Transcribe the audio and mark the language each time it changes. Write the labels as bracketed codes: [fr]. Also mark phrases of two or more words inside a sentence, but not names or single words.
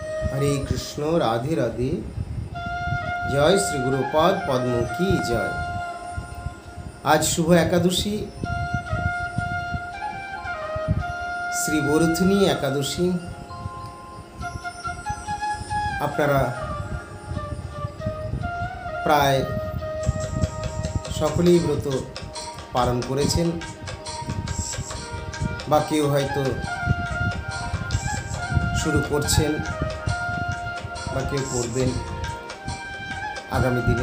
[hi] हरे कृष्ण राधे राधे। जय श्री गुरुपाद पद्म की जय। आज शुभ एकादशी, श्री বরুথিনী एकादशी। [bn] আপনারা প্রায় সকলেই ব্রত পালন করেছেন বা কেউ হয়তো শুরু করছেন বা কেউ করবেন আগামী দিনে।